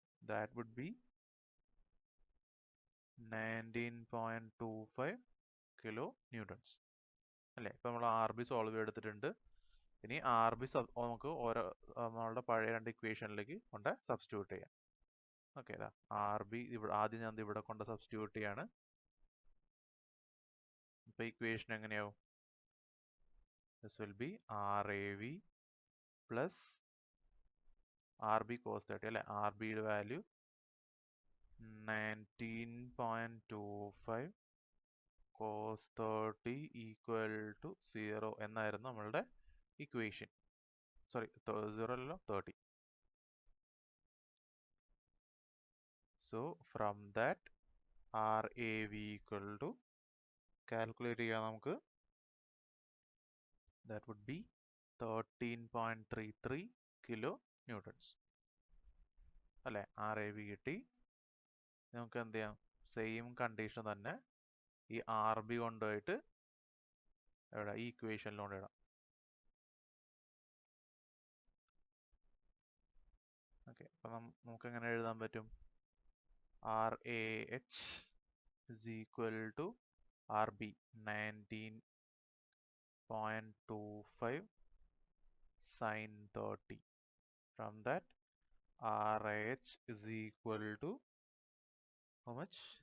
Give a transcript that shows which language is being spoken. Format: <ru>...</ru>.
<en>That would be 19.25 kilo newtons അല്ലേ?</en> <ml>ഇപ്പൊ നമ്മൾ ആർ ബി സോൾവ് എടുത്തിട്ടുണ്ട്. ഇനി ആർ ബി നമുക്ക് നമ്മളുടെ പഴയ രണ്ട് ഇക്വേഷനിലേക്ക് കൊണ്ട് സബ്സ്റ്റിറ്റ്യൂട്ട് ചെയ്യാം. ഓക്കെ, ആർ ബി ഇവിടെ ആദ്യം ഞാൻ ഇവിടെ കൊണ്ട് സബ്സ്റ്റിറ്റ്യൂട്ട് ചെയ്യാണ്. ഇപ്പൊ equation എങ്ങനെയാവും?</ml> <en>This will be RAV plus RB cos 30 അല്ലെ?</en> <ml>RB യുടെ വാല്യൂ 19.25 cos 30 ഈക്വൽ ടു 0 എന്നായിരുന്നു നമ്മളുടെ ഇക്വേഷൻ. സോറി, 0 അല്ലല്ലോ, 30. So from that RAV equal to calculate ചെയ്യാം നമുക്ക്.</ml> <en>That would be</en> <ml>13.33 kilo Newton's അല്ലെ? RAV കിട്ടി. നമുക്ക് എന്ത് ചെയ്യാം? സെയിം കണ്ടീഷൻ തന്നെ ഈ ആർ ബി കൊണ്ടുപോയിട്ട് എവിടെ? ഈ ഇക്വേഷനിൽ കൊണ്ടിടാം. ഓക്കെ, അപ്പൊ നമുക്ക് എങ്ങനെ എഴുതാൻ പറ്റും? R A H is equal to R B 19.25 sin 30.</ml> <en>From that RH is equal to how much?</en>